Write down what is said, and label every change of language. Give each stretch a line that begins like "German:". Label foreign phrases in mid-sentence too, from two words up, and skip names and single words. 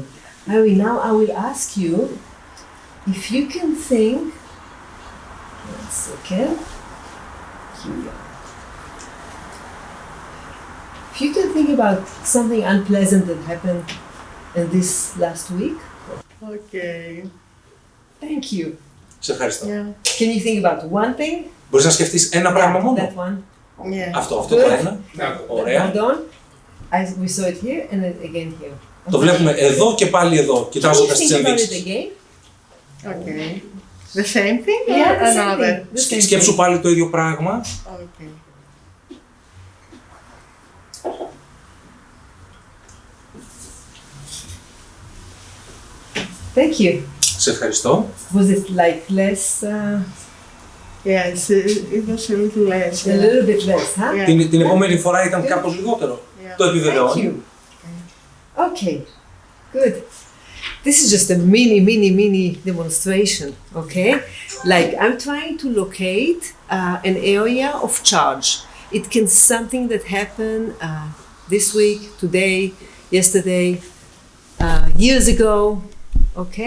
English: Harry, now I will ask you if you can think. 1 second. Here we go. If you can think about something unpleasant that happened in this last week. Okay. Thank you.
Greek: Σε ευχαριστώ.
English: Yeah. Can you think about one thing?
Greek: Μπορείς να σκεφτείς ένα πράγμα μόνο.
English: That one. Yeah.
Greek: Αυτό το ένα. Ωραία.
English: Hold on. We saw it here and then again here. Okay.
Greek: Το βλέπουμε εδώ και πάλι εδώ, κοιτάζοντας τις ενδείξεις.
English: Okay. The same thing or Yeah, another?
Greek: Σκέψου πάλι το ίδιο πράγμα.
English: Okay. Thank you.
Greek: Σε ευχαριστώ.
English: Was it like less? Yes, it was a little less. A little bit less, huh? Yeah.
Greek: Την επόμενη φορά ήταν κάπως λιγότερο.
English: Yeah.
Greek: Το επιβεβαιώνει.
English: Thank you. Okay, good. This is just a mini demonstration, okay? Like I'm trying to locate an area of charge. It can something that happened this week, today, yesterday, years ago, okay?